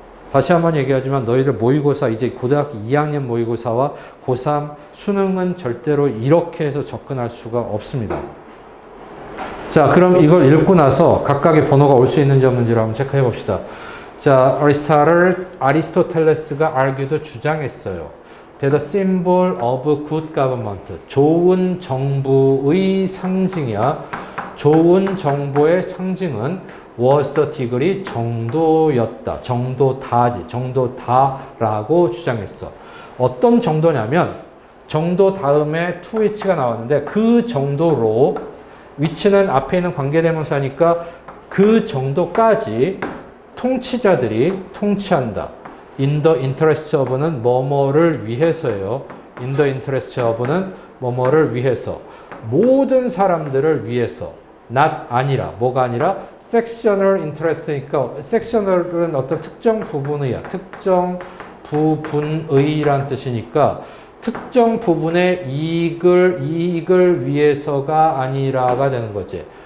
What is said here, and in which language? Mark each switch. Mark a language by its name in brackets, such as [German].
[Korean] 다시 한번 얘기하지만 너희들 모의고사, 이제 고등학교 2학년 모의고사와 고3 수능은 절대로 이렇게 해서 접근할 수가 없습니다. 자, 그럼 이걸 읽고 나서 각각의 번호가 올 수 있는지 없는지를 한번 체크해 봅시다. 자, 아리스토텔레스가 [English] argued, [Korean] 주장했어요. [English] That the symbol of good government, [Korean] 좋은 정부의 상징이야. 좋은 정부의 상징은 [English] was the degree, [Korean] 정도였다. 정도다라고 주장했어. 어떤 정도냐면 정도 다음에 to which가 나왔는데 그 정도로, which는 앞에 있는 관계대명사니까 그 정도까지 통치자들이 통치한다. [English] In the interest of는 [Korean] 뭐뭐를 위해서예요. [English] In the interest of는 [Korean] 뭐뭐를 위해서. 모든 사람들을 위해서. not 아니라, 뭐가 아니라 [English] sectional interest [Korean] 니까 sectional은 어떤 특정 부분의야. 특정 부분의란 뜻이니까 특정 부분의 이익을 위해서가 아니라가 되는 거지.